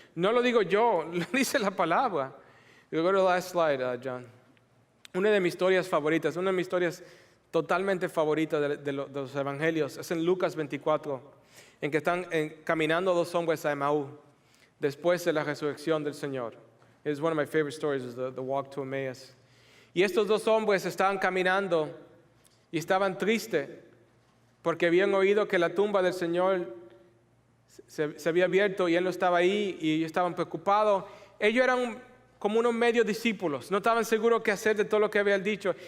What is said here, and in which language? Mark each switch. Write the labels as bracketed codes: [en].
[es] No lo digo yo, lo dice la palabra. [en] Go to the last slide, John. [es] Una de mis historias favoritas, una de mis historias totalmente favoritas de los evangelios, es en Lucas 24, en que están caminando dos hombres a Emaú, después de la resurrección del Señor. [en] It's one of my favorite stories, is the walk to Emmaus. [es] Y estos dos hombres estaban caminando y estaban tristes porque habían oído que la tumba del Señor se había abierto y Él no estaba ahí y ellos estaban preocupados. Ellos eran como unos medios discípulos, no estaban seguros qué hacer de todo lo que habían dicho.